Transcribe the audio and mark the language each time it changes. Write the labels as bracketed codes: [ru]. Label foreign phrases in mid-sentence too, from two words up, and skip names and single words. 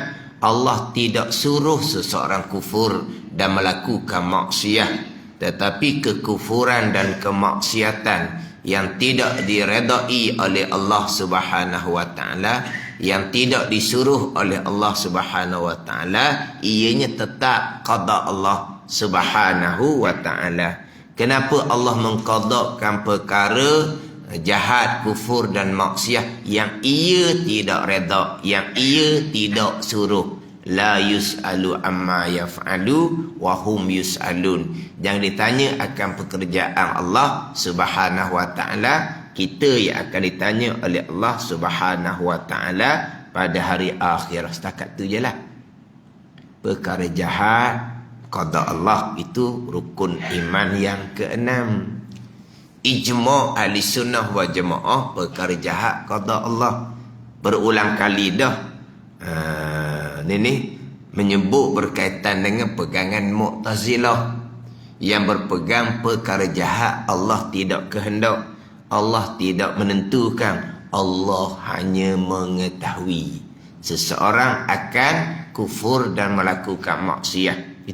[ms] Allah tidak suruh seseorang kufur dan melakukan maksiat, tetapi kekufuran dan kemaksiatan yang tidak diredai oleh Allah [ar] سبحانه وتعالى, [ms] yang tidak disuruh oleh Allah [ar] سبحانه وتعالى, [ms] ianya tetap qada Allah [ar] سبحانه وتعالى. [ms] Kenapa Allah mengqadakkan perkara jahat, kufur dan maksiat yang ia tidak redha, yang ia tidak suruh? [ar] لا يُسأل عما يفعل وهم يُسألون. [ms] Jangan ditanya akan pekerjaan Allah [ar] سبحانه وتعالى, [ms] kita yang akan ditanya oleh Allah [ar] سبحانه وتعالى [ms] pada hari akhir. Setakat tu je lah. Perkara jahat, qada Allah, itu rukun iman yang ke-6. Ijma' [ar] أهل سنة وجماعة, [ms] perkara jahat qada Allah. Berulang kali dah ini menyebut berkaitan dengan pegangan Mu'tazilah yang berpegang perkara jahat Allah tidak kehendak, Allah tidak menentukan, Allah hanya mengetahui seseorang akan kufur dan melakukan maksiat.